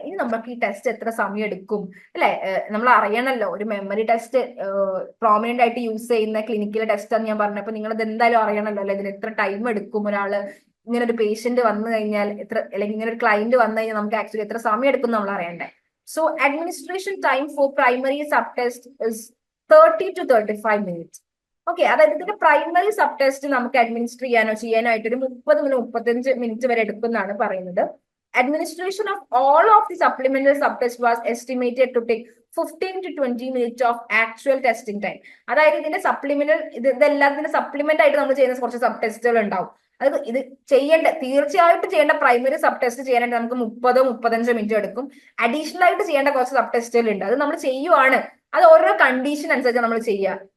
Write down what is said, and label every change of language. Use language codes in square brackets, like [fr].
[ml] ഇനി നമുക്ക് ഈ ടെസ്റ്റ് എത്ര സമയം എടുക്കും അല്ലെ, നമ്മൾ അറിയണല്ലോ. ഒരു മെമ്മറി ടെസ്റ്റ് പ്രോമിനന്റ് ആയിട്ട് യൂസ് ചെയ്യുന്ന ക്ലിനിക്കൽ ടെസ്റ്റ് ആണ് ഞാൻ പറഞ്ഞപ്പോ നിങ്ങൾ ഇത് എന്തായാലും അറിയണല്ലോ അല്ലെ, ഇതിന് എത്ര ടൈം എടുക്കും, ഒരാള് ഇങ്ങനെ ഒരു പേഷ്യന്റ് വന്നു കഴിഞ്ഞാൽ എത്ര, അല്ലെങ്കിൽ ഇങ്ങനെ ഒരു ക്ലയന്റ് വന്നു കഴിഞ്ഞാൽ നമുക്ക് ആക്ച്വലി എത്ര സമയം എടുക്കും നമ്മൾ അറിയണ്ടേ. [en] So administration time for primary subtest is 30 to 35 minutes. [ml] Okay, അതായത് ഇതിന്റെ പ്രൈമറി സബ് ടെസ്റ്റ് നമുക്ക് അഡ്മിനിസ്റ്റർ ചെയ്യാനോ ആയിട്ട് ഒരു 30 മുതൽ 35 മിനിറ്റ് വരെ എടുക്കുമെന്നാണ് പറയുന്നത്. [en] Administration of all of the supplemental subtest was estimated to take 15 to 20 minutes of actual testing time. [ml] അതായത് ഇതിന്റെ സപ്ലിമെന്റൽ ഇതെല്ലാത്തിന്റെ സപ്ലിമെന്റ് ആയിട്ട് നമ്മൾ ചെയ്യുന്ന കുറച്ച് സബ് ടെസ്റ്റുകൾ ഉണ്ടാവും. അത് ഇത് തീർച്ചയായിട്ടും ചെയ്യേണ്ട പ്രൈമറി സബ് ടെസ്റ്റ് ചെയ്യാനായിട്ട് നമുക്ക് 30-35 മിനിറ്റ് എടുക്കും. അഡീഷണൽ ആയിട്ട് ചെയ്യേണ്ട കുറച്ച് സബ് ടെസ്റ്റുകൾ ഉണ്ട്, അത് നമ്മൾ ചെയ്യുവാണ്. അത് ഓരോ കണ്ടീഷൻ അനുസരിച്ച് നമ്മൾ ചെയ്യുക.